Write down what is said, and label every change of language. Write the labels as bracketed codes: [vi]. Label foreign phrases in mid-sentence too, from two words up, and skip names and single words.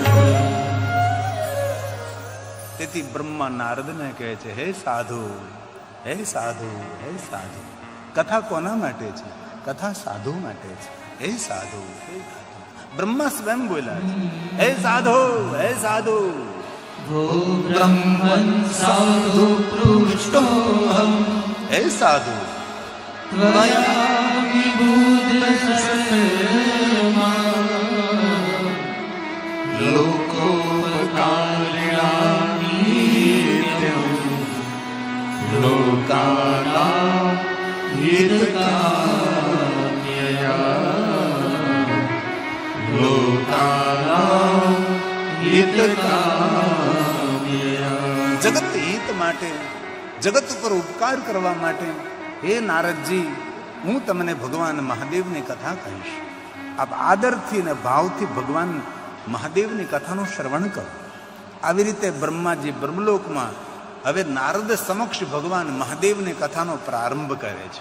[gu] તેથી બ્રહ્મા નારદને કહે છે, હે સાધુ, હે સાધુ, હે સાધુ. કથા કોના માટે છે? કથા સાધુ માટે છે. હે સાધુ, હે સાધુ. બ્રહ્મા સ્વયં બોલ્યા છે, હે સાધુ, હે સાધુ. [sa] वो ब्रह्मन् साधु पृष्टोऽहम् [gu] હે સાધુ, [sa] त्वया विबुधसर्मा लोकोपकारिणा नित्यं लोकानां हितकाम्यया लोकानां हितकाम्यया. [gu] જગત હિત માટે, જગત ઉપર ઉપકાર કરવા માટે, હે નારદજી, હું તમને ભગવાન મહાદેવની કથા કહીશ. આપ આદરથી અને ભાવથી ભગવાન મહાદેવની કથાનું શ્રવણ કરો. આવી રીતે બ્રહ્માજી બ્રહ્મલોકમાં હવે નારદ સમક્ષ ભગવાન મહાદેવની કથાનો પ્રારંભ કરે છે.